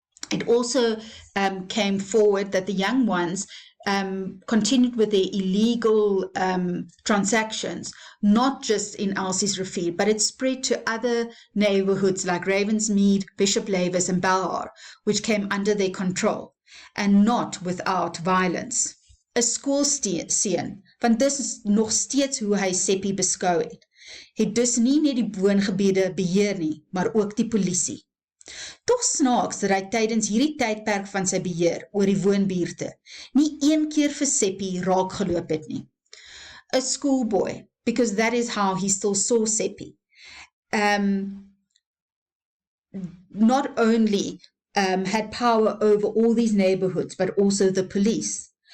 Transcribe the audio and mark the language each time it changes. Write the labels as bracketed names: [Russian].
[English] It also came forward that the young ones continued with their illegal transactions, not just in Elsie's rivier, but it spread to other neighborhoods like Ravensmead, Bishop Lavis and Belhar, which came under their control, and not without violence. [Afrikaans] 'n Skoolseun, want dis is nog steeds hoe hy Seppi beskou het dus nie net die woongebiede beheer nie, maar ook die polisie. Toch snaaks dat hy tydens hierdie tydperk van sy beheer oor die woonbuurte nie een keer vir Seppi raak geloop het nie. [English] A schoolboy, because that is how he still saw Seppi. Not only had power over all these neighborhoods, but also the police.